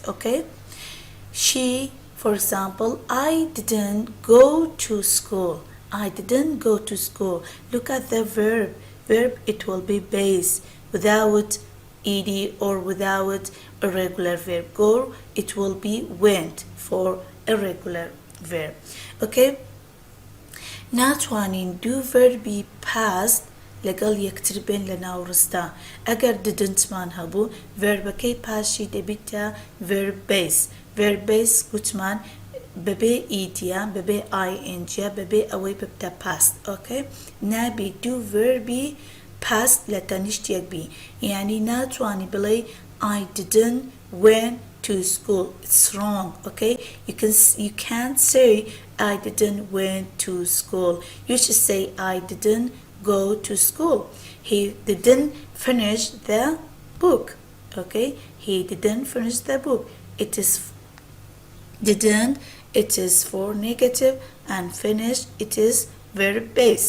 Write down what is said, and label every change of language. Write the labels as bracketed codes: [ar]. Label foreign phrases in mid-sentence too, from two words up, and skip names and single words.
[en] Okay, she, for example, I didn't go to school. I didn't go to school. Look at the verb. Verb it will be base without ed or without irregular verb. Go it will be went for irregular verb. [ckb] Okay, ناتوانین دوو ڤەربی پاست لەگەڵ یەکتر بێن لە ناوڕستا ئەگەر ددنتمان هەبوو ڤەربەکەی پاشی دەبیتە [en] verb base verb base [ckb] گوتمان بەبێ ئیدیان بەبێ ئاینجیا بەبێ ئەوەی ببتە پاست ئۆکەی نابی دوو ڤەربی پاست لە تەنیشت یەک بی یعنی ناتوانی بڵێ [en] I didn't went to school. It's wrong. Okay, you can't say I didn't went to school. You should say I didn't go to school. He didn't finish the book. Okay, he didn't finish the book. It is didn't, it is for negative, and finish it is verb base.